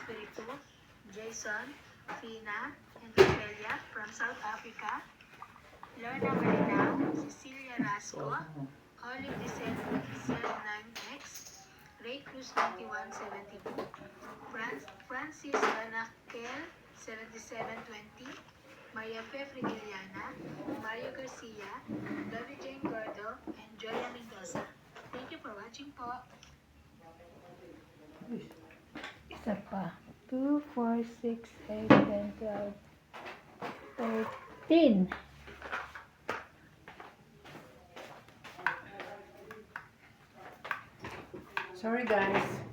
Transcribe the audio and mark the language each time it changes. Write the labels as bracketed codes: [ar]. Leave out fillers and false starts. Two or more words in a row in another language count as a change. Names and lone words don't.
[en] 32, Jason, Fina, and Ophelia from South Africa, Lorna Marinao, Cecilia Rasco, Olive Dicen 9X, Ray Cruz 9172, Francis Anakel 7720, Maria Fe Frigiliana, Mario Garcia, David Jane Gordo, and Joya Mendoza. Thank you for watching [tl] po. Isa pa. [en] 2, 4, 6, 8, 10, 12, 13. Sorry guys.